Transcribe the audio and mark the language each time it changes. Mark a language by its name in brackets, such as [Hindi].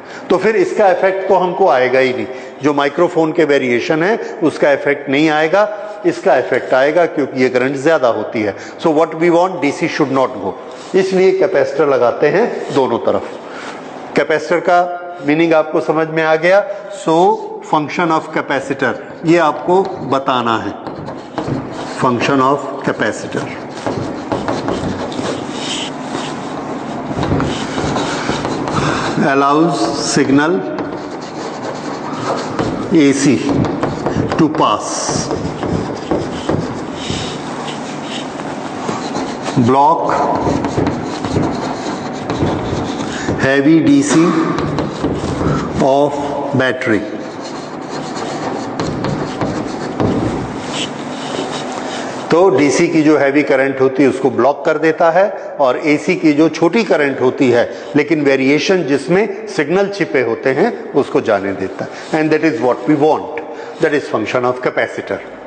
[Hindi] तो फिर इसका इफेक्ट तो हमको आएगा ही नहीं। जो माइक्रोफोन के वेरिएशन है उसका इफेक्ट नहीं आएगा, इसका इफेक्ट आएगा क्योंकि ये करंट ज्यादा होती है। [English] So what we want, DC should not go. [Hindi] इसलिए कैपेसिटर लगाते हैं दोनों तरफ। कैपेसिटर का मीनिंग आपको समझ में आ गया। [English] so function of capacitor [Hindi] ये आपको बताना है। [English] Function of capacitor, allows signal AC to pass, block heavy DC of battery। [Hindi] तो डीसी की जो हैवी करंट होती है उसको ब्लॉक कर देता है, और एसी की जो छोटी करंट होती है लेकिन वेरिएशन जिसमें सिग्नल छिपे होते हैं उसको जाने देता है। [English] And that is what we want, that is function of capacitor.